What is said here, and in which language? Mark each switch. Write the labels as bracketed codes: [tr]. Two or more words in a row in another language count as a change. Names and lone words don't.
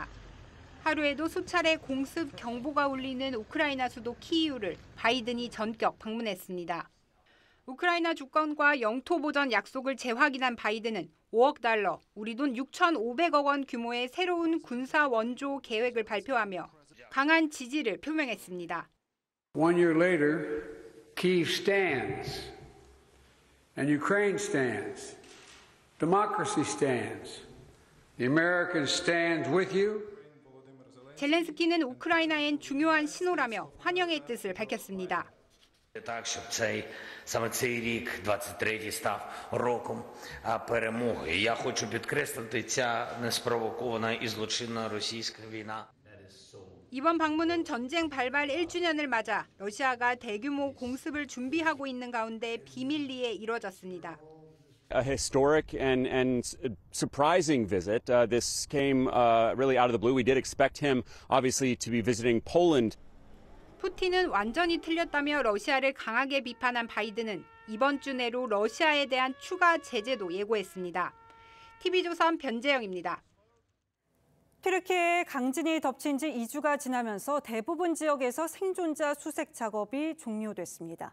[ko] 하루에도 수차례 공습 경보가 울리는 우크라이나 수도 키이우를 바이든이 전격 방문했습니다. 우크라이나 주권과 영토 보전 약속을 재확인한 바이든은 5억 달러, 우리 돈 6,500억 원 규모의 새로운 군사 원조 계획을 발표하며 강한 지지를 표명했습니다. [en] One year later, Kyiv stands, and Ukraine stands, democracy stands, the Americans stand with you. [ko] 젤렌스키는 우크라이나엔 중요한 신호라며 환영의 뜻을 밝혔습니다. [uk] Так, щоб саме цей рік, 23-й, став роком перемоги. Я хочу підкреслити, ця неспровокована і злочинна російська війна [ko] 이번 방문은 전쟁 발발 1주년을 맞아 러시아가 대규모 공습을 준비하고 있는 가운데 비밀리에 이뤄졌습니다. [en] A historic and surprising visit. This came really out of the blue. We did expect him, obviously, to be visiting Poland. [ko] 푸틴은 완전히 틀렸다며 러시아를 강하게 비판한 바이든은 이번 주 내로 러시아에 대한 추가 제재도 예고했습니다. TV조선 변재영입니다. 튀르키예에 강진이 덮친 지 2주가 지나면서 대부분 지역에서 생존자 수색 작업이 종료됐습니다.